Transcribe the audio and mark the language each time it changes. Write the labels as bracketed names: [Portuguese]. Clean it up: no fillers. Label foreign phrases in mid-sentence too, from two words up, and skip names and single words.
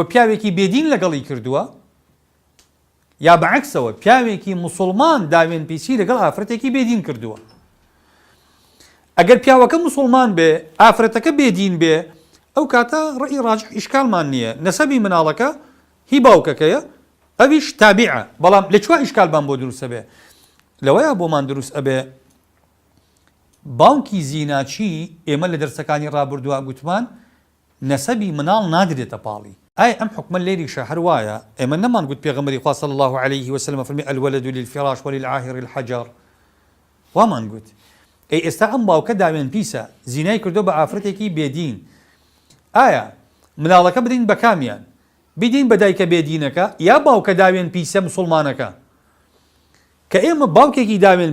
[Central Kurdish] پیاوێکی بێدین لەگەڵی کردووە یا بەعەکسەوە پیاوێکی مسلمان داوێن پیسی لەگەڵ ئافرەتێکی بێدین کردووە ئەگەر پیاوەکە مسلمان بێ ئافرەتەکە بێدین بێ ئەو کاتە ڕەئی ڕاجح ئیشکالمان نییە نەسەبی مناڵەکە هی باوکەکەیە ئەویش تابعە بەڵام لەکوێ ئیشکالمان بۆ دروست ئەبێ لەوەیە بۆمان دروست ئەبێ باوکی زیناچی ئێمە لە دەرسەکانی ڕابردووە گوتمان نەسەبی مناڵ نادرێتە پاڵی ئای ئەم حکمە لێریشە هەروایە ئێمە نەمان گوت پێغەمبەری خوا [Arabic] صلی الله عليه وسلم [Central Kurdish] فەرمی [Arabic] الولد للفراش وللعاهر الحجر [Central Kurdish] وامان گوت ئەی ئێستا ئەم باوکە داوێن پیسە زینای کردو بە ئافرەتێکی بێدین ئایا مناڵەکە بدەین بە کامیان بدەین بە دایکە بێدینەکە یا باوکە داوێن پیسە مسلمانەکە کە ئێمە باوکێکی داوێن